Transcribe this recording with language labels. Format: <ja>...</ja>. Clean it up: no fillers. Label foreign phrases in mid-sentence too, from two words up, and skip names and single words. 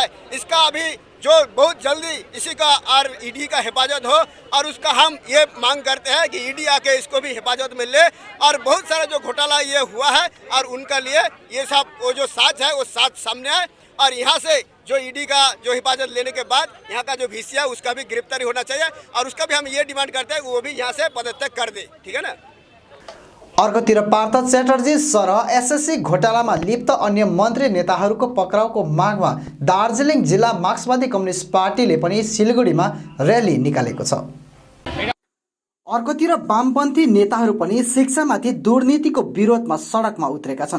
<hi>इसका अभी जो बहुत जल्दी इसी का और ईडी का हिफाजत हो, और उसका हम ये मांग करते हैं कि ईडी आके इसको भी हिफाजत में ले, और बहुत सारा जो घोटाला ये हुआ है और उनका लिए ये सब वो जो साच है वो साच सामने आए, और यहाँ से जो ईडी का जो हिफाजत लेने के बाद यहाँ का जो वीसी है उसका भी गिरफ्तारी होना चाहिए, और उसका भी हम ये डिमांड करते हैं कि वो भी यहाँ से पदत्याग कर दे, ठीक है ना।</hi> <ne>अर्कोतिर पार्थ च्याटर्जी सरह एसएससी घोटालामा लिप्त अन्य मन्त्री नेताहरूको पक्राउको मागमा दार्जिलिङ जिल्ला मार्क्सवादी कम्युनिस्ट पार्टीले पनि सिलगढीमा र्याली निकालेको छ। अर्कोतिर वामपन्थी नेताहरू पनि शिक्षामाथि दुर्नीतिको विरोधमा सडकमा उत्रेका छन्।</ne>